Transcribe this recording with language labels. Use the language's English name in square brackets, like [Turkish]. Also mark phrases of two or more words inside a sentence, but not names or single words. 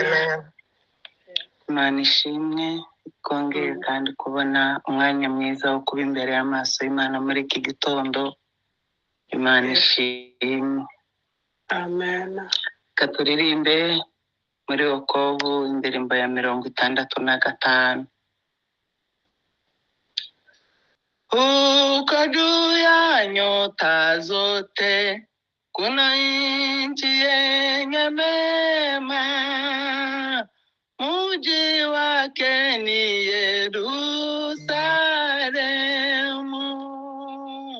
[Kinyarwanda] Imana ishimwe kongeye kandi kubona umwanya mwiza wo kuba imbere y'amaso y'Imana muri iki gitondo. Imana ishimwe. Amen. Katuririmbe muri Wokovu indirimbo ya 65. [Swahili] Huko juu ya nyota zote kuna nchi yenye mema, mji wake ni Yerusalemu.